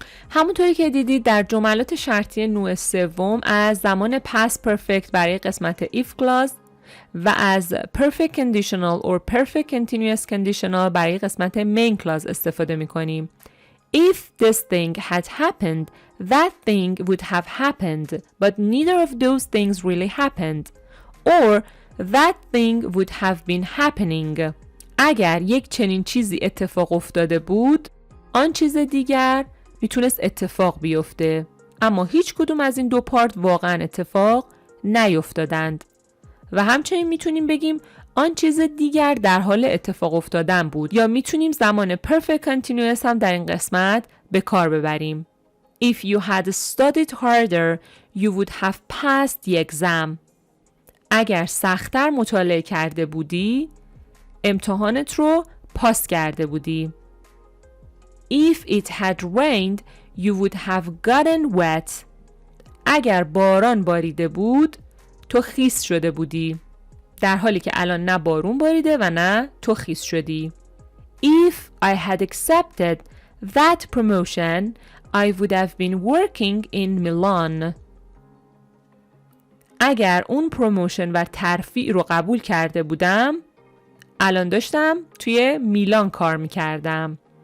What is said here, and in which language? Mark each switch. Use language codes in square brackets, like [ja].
[fa] همونطوری که دیدید در جملات شرطی نوع سوم از زمان past perfect برای قسمت if clause و از [en] perfect conditional or perfect continuous conditional [fa] برای قسمت main clause استفاده می کنیم. [en] If this thing had happened, that thing would have happened, but neither of those things really happened. Or that thing would have been happening. [fa] اگر یک چنین چیزی اتفاق افتاده بود، آن چیز دیگر میتونست اتفاق بیفته، اما هیچ کدوم از این دو پارت واقعا اتفاق نیفتادند. و همچنین میتونیم بگیم آن چیز دیگر در حال اتفاق افتادن بود، یا میتونیم زمان perfect continuous هم در این قسمت به کار ببریم. [en] If you had studied harder, you would have passed the exam. [fa] اگر سخت‌تر مطالعه کرده بودی، امتحانت رو پاس کرده بودی. [en] If it had rained, you would have gotten wet. [fa] اگر باران باریده بود، تو خیس شده بودی. در حالی که الان نه بارون باریده و نه تو خیس شدی. [en] If I had accepted that promotion, I would have been working in Milan. [fa] اگر اون پروموشن و ترفیع رو قبول کرده بودم، الان داشتم توی میلان کار میکردم.